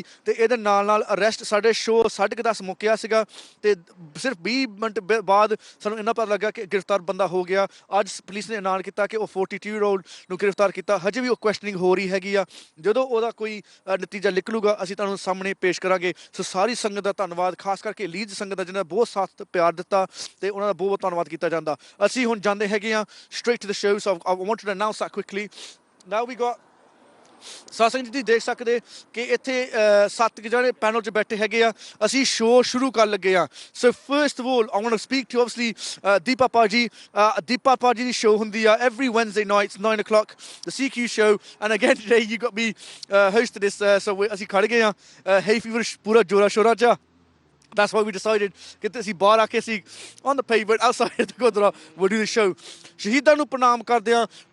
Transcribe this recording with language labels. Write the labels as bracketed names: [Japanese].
[Punjabi] ਅਤੇ ਇਹਦੇ ਨਾਲ ਅਰੈਸਟ ਸਾਡੇ ਸ਼ੋਅ 10:30 ਮੁੱਕਿਆ ਸੀਗਾ, ਅਤੇ ਸਿਰਫ 20 ਮਿੰਟ ਬਾਅਦ ਸਾਨੂੰ ਇੰਨਾ ਪਤਾ ਲੱਗਾ ਕਿ ਗ੍ਰਿਫਤਾਰ ਬੰਦਾ ਹੋ ਗਿਆ। ਅੱਜ ਪੁਲਿਸ ਨੇ ਐਲਾਨ ਕੀਤਾ ਕਿ ਉਹ 42-year-old ਨੂੰ ਗ੍ਰਿਫਤਾਰ ਕੀਤਾ। ਹਜੇ ਵੀ ਉਹ ਕੁਐਸਚਨਿੰਗ ਹੋ ਰਹੀ ਹੈਗੀ ਆ। ਜਦੋਂ ਉਹਦਾ ਕੋਈ ਨਤੀਜਾ ਨਿਕਲੂਗਾ ਅਸੀਂ ਤੁਹਾਨੂੰ ਸਾਹਮਣੇ ਪੇਸ਼ ਕਰਾਂਗੇ। ਸੋ ਸਾਰੀ ਸੰਗਤ ਦਾ ਧੰਨਵਾਦ, ਖਾਸ ਕਰਕੇ ਲੀਡਸ ਸੰਗਤ ਦਾ ਜਿਹਨਾਂ ਬਹੁਤ ਸਾਥ ਪਿਆਰ ਦਿੱਤਾ, ਅਤੇ ਉਹਨਾਂ ਦਾ ਬਹੁਤ ਧੰਨਵਾਦ ਕੀਤਾ ਜਾਂਦਾ। ਅਸੀਂ ਹੁਣ ਜਾਂਦੇ ਹੈਗੇ ਹਾਂ [English] straight to the show, so I wanted to announce that quickly. Now we got [Punjabi] ਸਾਧ ਸੰਗਤ ਜੀ ਦੇਖ ਸਕਦੇ ਕਿ ਇੱਥੇ 7 ਜਣੇ ਪੈਨਲ 'ਚ ਬੈਠੇ ਹੈਗੇ ਆ। ਅਸੀਂ ਸ਼ੋਅ ਸ਼ੁਰੂ ਕਰਨ ਲੱਗੇ ਆ। [English] So first of all I want to speak to obviously Deepa paaji. [Punjabi] ਦੀਪਾ ਪਾਜੀ ਦੀ ਸ਼ੋਅ ਹੁੰਦੀ ਆ [English] every Wednesday night 9 o'clock, the Sikh Youth Show, and again today you got me hosting this, so [Punjabi] ਅਸੀਂ ਖੜ ਗਏ ਆ [English] hay fever [Punjabi] ਪੂਰਾ ਜੋਰਾ ਸ਼ੋਰਾ 'ਚ। [English] That's why we decided [Punjabi] ਕਿ ਅਸੀਂ ਬਾਹਰ ਆ ਕੇ ਅਸੀਂ [English] on the pavement outside the gurdwara we'll do the show। [Punjabi] ਸ਼ਹੀਦਾਂ ਨੂੰ ਪ੍ਰਣਾਮ ਕਰਦੇ ਆ।